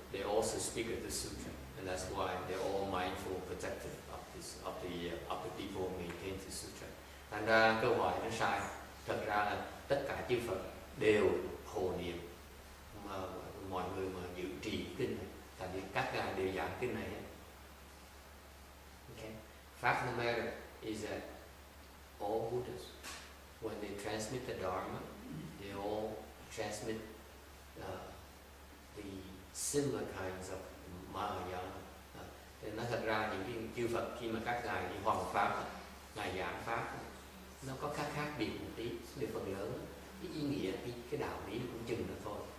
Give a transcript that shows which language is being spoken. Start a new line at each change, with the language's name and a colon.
English: They also speak of the sutra, and that's why they're all mindful, protective of the people who maintain the sutra.
Vietnamese: Thành ra câu hỏi nó sai. Thật ra là tất cả chư Phật đều hộ niệm mà mọi người mà giữ trì kinh này, tại vì các ngài đều giảng kinh này.
English: Okay. Fact of the matter is that all Buddhas, when they transmit the Dharma, they all transmit the similar kinds of Mahayana.
Vietnamese: Nên nói thật ra những cái chư Phật khi mà các ngài đi hoằng pháp, ngài giảng pháp, nó có khác biệt một tí, về phần lớn cái ý nghĩa, cái đạo lý cũng chừng đó thôi.